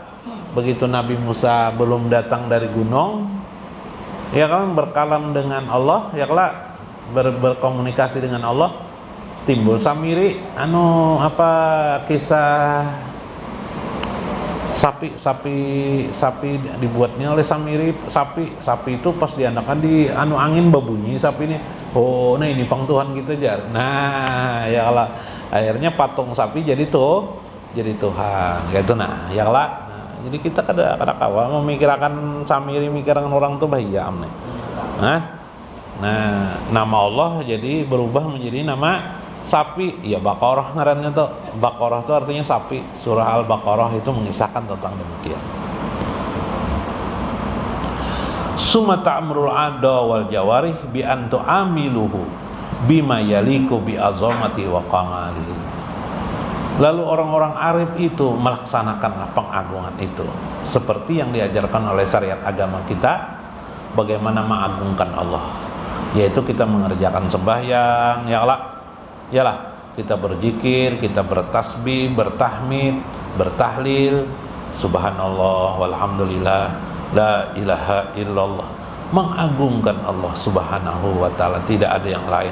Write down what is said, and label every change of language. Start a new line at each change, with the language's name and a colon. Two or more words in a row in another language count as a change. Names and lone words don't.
Indonesian: Begitu Nabi Musa belum datang dari gunung, ya kan, berkalam dengan Allah, ya lah, berkomunikasi dengan Allah, timbul samiri kisah sapi dibuatnya oleh samiri.
Banjar: Sapi itu pas dianakan di angin babunyi sapi ini. Oh, nah ini pang Tuhan kita jar. Nah, ya Allah, akhirnya patung sapi jadi Tuhan. Gitu nah, ya Allah. Jadi kita kada kawal memikirkan samiri, mikirkan orang tuh bahaya amne.
Indonesian: Nah, nama Allah jadi berubah menjadi nama sapi. Ya Baqarah ngarannya tuh. Baqarah itu artinya sapi. Surah Al-Baqarah itu mengisahkan tentang demikian.
Arabic: ثم تأمر الأعضاء والجوارح بأن تعاملوه بما يليق بعظمته وكماله.
Indonesian: Lalu orang-orang arif itu melaksanakan pengagungan itu seperti yang diajarkan oleh syariat agama kita, bagaimana mengagungkan Allah, yaitu kita mengerjakan sembahyang, yalah kita berzikir, kita bertasbih, bertahmid, bertahlil,
Arabic: سبحان الله والحمد لله لا إله إلا الله,
Indonesian: mengagungkan Allah
Arabic: سبحانه وتعالى,
Indonesian: tidak ada yang lain.